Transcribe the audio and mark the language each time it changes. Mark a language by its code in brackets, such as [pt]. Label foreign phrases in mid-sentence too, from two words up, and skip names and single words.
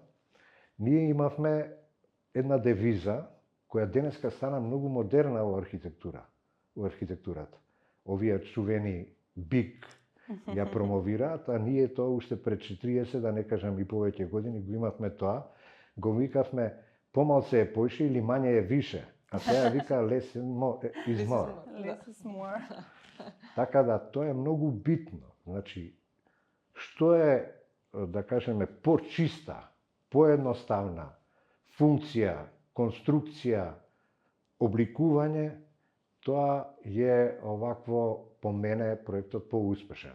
[mk] Ние имавме една девиза која денеска стана многу модерна во архитектурата. Овие чувени биг ја промовираат, а ние тоа уште пред 40, да не кажам и повеќе години, го имавме тоа, го викавме помалце е поише или [sr] мање е више, [mk] а сега вика [en] less is more. Less is more. [mk] Така да, тоа е многу битно. Значи, што е, да кажеме, почиста, поедноставна функција, конструкција, обликување, тоа е овакво, по мене, проектот поуспешен.